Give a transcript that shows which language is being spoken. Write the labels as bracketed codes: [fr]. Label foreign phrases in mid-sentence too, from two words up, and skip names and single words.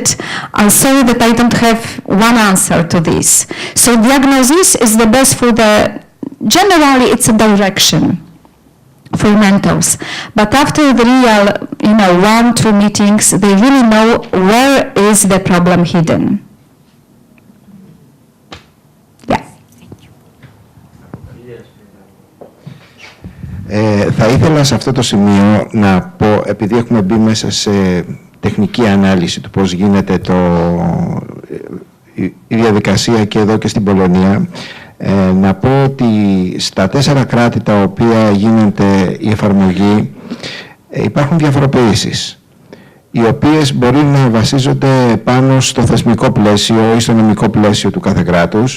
[en] I'm sorry that I don't have one answer to this. So diagnosis is the best for the... Generally, it's a direction for mentors. But after the real, you know, 1-2 meetings, they really know where is the problem hidden. [el] Θα ήθελα σε αυτό το σημείο να πω, επειδή έχουμε μπει μέσα σε τεχνική ανάλυση του πώς γίνεται η διαδικασία και εδώ και στην Πολωνία, να πω ότι στα 4 κράτη τα οποία γίνεται η εφαρμογή υπάρχουν διαφοροποιήσεις, οι οποίες μπορεί να βασίζονται πάνω στο θεσμικό πλαίσιο ή στο νομικό πλαίσιο του κάθε κράτους.